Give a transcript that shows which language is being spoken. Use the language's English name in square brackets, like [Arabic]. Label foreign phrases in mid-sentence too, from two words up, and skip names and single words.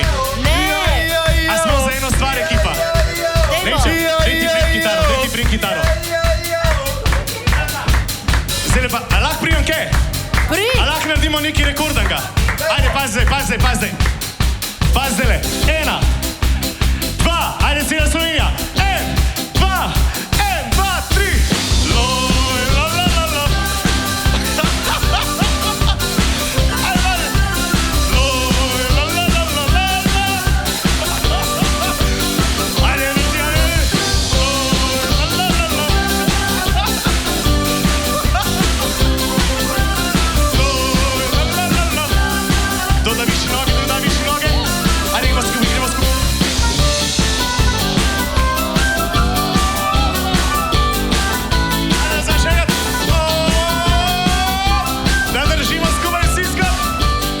[Slovenian] A smo za eno stvar ekipa? Neče, daj ti prim kitaro. Zdaj lepa, a lahko primem kaj? A lahko naredimo nekaj rekordanega? Ajde, pazi zdaj. Pazi zdaj le. 1, 2, ajde cela Slovenija. 1, 2, 3. Loj, la, la, la, la. Ajde, pazi. Loj, la, la, la, la, la, la. Ajde, ljudi, ajde. Loj, la, la, la, la. Loj, la, la, la, la. Doda višji noge. Ajde, gremo skupaj. Ajde, zdaj še enkrat. Da držimo skupaj vsi skupaj.